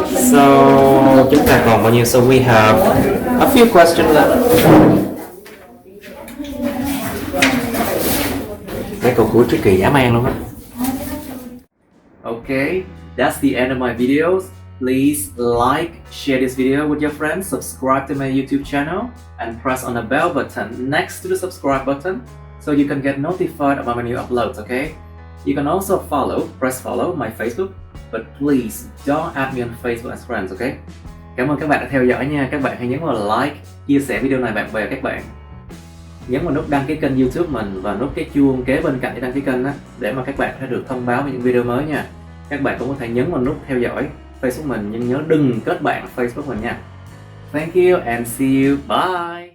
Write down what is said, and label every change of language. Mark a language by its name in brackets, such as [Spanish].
[Vietnamese] So, chúng ta còn bao nhiêu? [English] So, we have a few questions left. [Vietnamese] Mấy câu cuối tricky dã man luôn á. [English] Okay, that's the end of my videos. Please like, share this video with your friends, subscribe to my YouTube channel, and press on the bell button next to the subscribe button so you can get notified about my new uploads, okay? You can also press follow my Facebook, but please don't add me on Facebook as friends, okay? [Vietnamese] Cảm ơn các bạn đã theo dõi nha. Các bạn hãy nhấn vào like, chia sẻ video này bạn bè các bạn. Nhấn vào nút đăng ký kênh YouTube mình và nút cái chuông kế bên cạnh để đăng ký kênh đó, để mà các bạn sẽ được thông báo về những video mới nha. Các bạn cũng có thể nhấn vào nút theo dõi Facebook mình, nhưng nhớ đừng kết bạn Facebook mình nha. [English] Thank you and see you. Bye.